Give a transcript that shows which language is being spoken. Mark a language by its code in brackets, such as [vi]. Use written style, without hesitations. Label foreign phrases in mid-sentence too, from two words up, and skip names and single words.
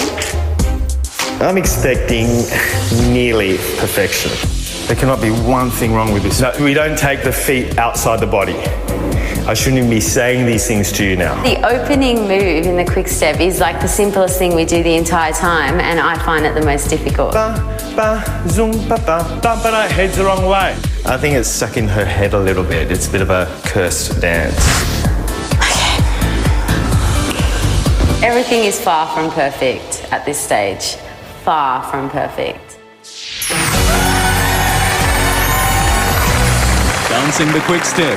[en] I'm expecting nearly perfection. There cannot be one thing wrong with this. No, we don't take the feet outside the body. I shouldn't even be saying these things to you now. The opening move in the quick step is like the simplest thing we do the entire time, and I find it the most difficult. Ba, ba, zoom, ba, ba, ba, ba, ba, head's the wrong way. I think it's stuck in her head a little bit. It's a bit of a cursed dance. Everything is far from perfect at this stage. Far from perfect. Dancing the quick step.